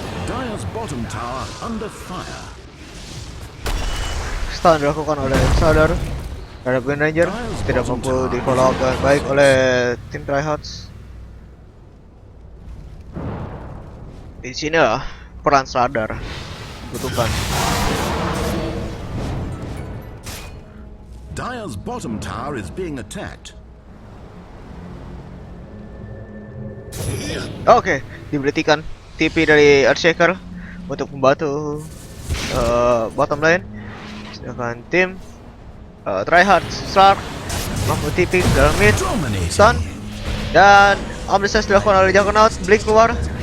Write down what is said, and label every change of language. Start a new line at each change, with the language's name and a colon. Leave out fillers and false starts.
English: Dire's bottom tower under fire.
Indonesian: Stun dilakukan oleh Slardar terhadap Green Ranger, tidak mampu di follow up dengan baik oleh tim tryhards. Di sini lah peran Slardar dibutuhkan.
English: Dire's bottom tower is being attacked.
Indonesian: Oke, diberhentikan TP dari Earthshaker untuk membantu bottom lane. Sedangkan tim tryhards Stark mampu TP ke dalam mid, stun, dan Omnislash dilakukan oleh Juggernaut. Blink keluar.